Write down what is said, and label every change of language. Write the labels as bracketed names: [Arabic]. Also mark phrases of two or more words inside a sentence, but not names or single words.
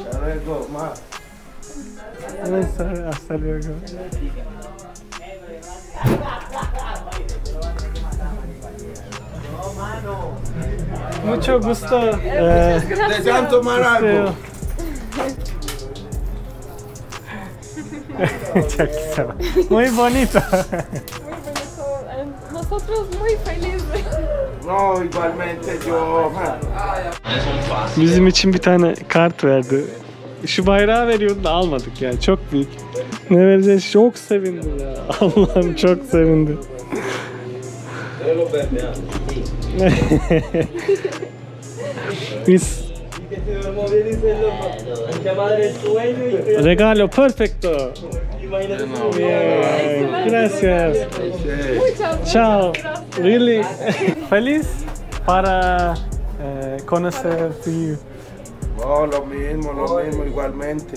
[Spanish] Hasta luego, más. Hasta luego. Mucho gusto. Desean tomar algo. [Turkish] Çok güzel. [Spanish] Muy bonito. Muy bonito. And nosotros muy felices. No, igualmente yo. [Turkish] Bizim için bir tane kart verdi. Şu bayrağı veriyordu da almadık yani, çok büyük. Ne vereceğiz? Çok sevindim ya. Allah'ım çok sevindim. [Spanish] Biz regalo perfecto. Yeah, gracias. Muchas Ciao. Really feliz para conocer you. No, lo mismo, igualmente.